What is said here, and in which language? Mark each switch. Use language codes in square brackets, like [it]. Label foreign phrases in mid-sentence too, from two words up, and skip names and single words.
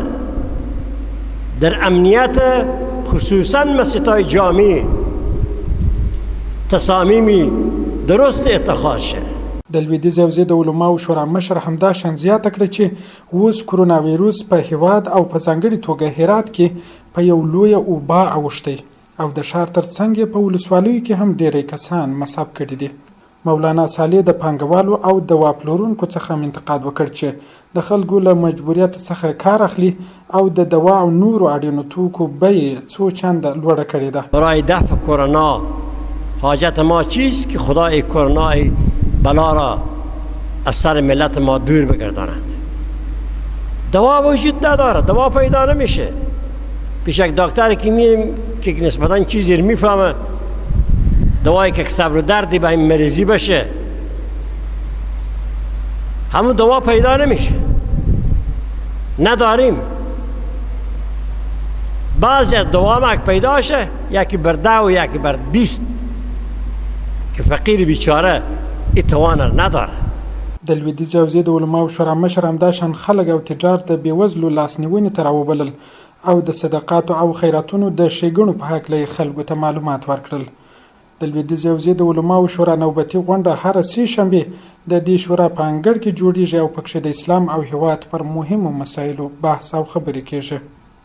[fa] در امنیت خصوصا مسجدهای جامعی تصامیمی درست اتخاذ شه. [ps] د لویدیځې حوزې د علماو شورا مشر همداشان زیاته کړه چې اوس کرونا ویروس په هیواد او په ځانګړي توګه هرات کې په یو لویه وبا اوښتی او د ښار تر څنګ په ولسوالیو کې هم ډېری کسان مصاب کړي دي. مولانا صالح د پانګوالو او دوا پلورونکو څخه هم انتقاد وکړ چې د خلکو له مجبوریت څخه کار اخلي او د دوا او نورو اړینو توکو بیې څو چنده لوړه کړې ده. [fa] برای دفع کرونا حاجت ما چیست که خدای کرونا بلا را از سر ملت ما دور بگرداند. دوا وجود نداره، دوا پیدا نمیشه. پیش یک دکتر که میریم که نسبتا چیزی رو میفهمه، دوایی که صبر و دردی به این مریضی بشه، همون دوا پیدا نمیشه، نداریم. بعضی از دوا ما پیدا شه، یکی بر 10 و یکی بر 20 که فقیر بیچاره اتوان نداره. [ps] د لویدیځې حوزې د علماو شورا مشر همداشان خلک او تجار د بېوزلو لاسنیونې ته راوبلل او د صدقاتو او خیراتونو د ښېګڼو په هکله خلکو ته معلومات ورکړل. د لویدیځې حوزې د علماو شورا نوبتي غونډه هره سې شنبې د دې شورا په انګړ کې جوړیږي او پکښې د اسلام او هیواد پر مهمو مسایلو بحث او خبرې کیږي.